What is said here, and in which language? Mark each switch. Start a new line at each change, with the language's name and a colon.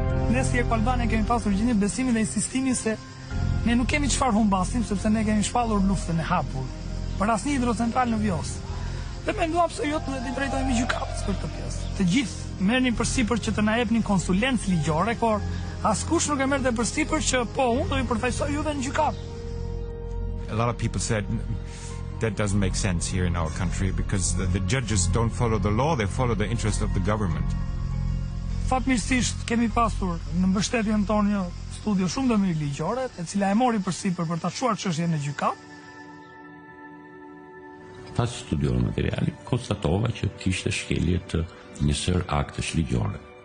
Albanian: Ne si Albania kemi pasur gjendje besimin dhe insistimin se ne nuk kemi çfarë humbasim, sepse ne kemi shpallur luftën e hapur për asnjë hidrocentral në Vjosë. Dhe menduam se jo të drejtohemi gjykatës për këtë pjesë. Të gjithë merrnin përsipër që të na jepnin konsulencë ligjore, por askush nuk e merrte përsipër që po unë do i përfaqësoj juve në gjykatë.
English: A lot of people said that doesn't make sense here in our country because the judges don't follow the law, they follow the interest of the government.
Albanian: Fatmirësisht kemi pasur në mbështetjen tonë një studio shumë dhe mirë ligjore, e cila e mori përsipër për ta çuar çështjen në gjykat. Pas studiuar materialin, konstatova që kishte shkelje të një sër aktesh ligjore.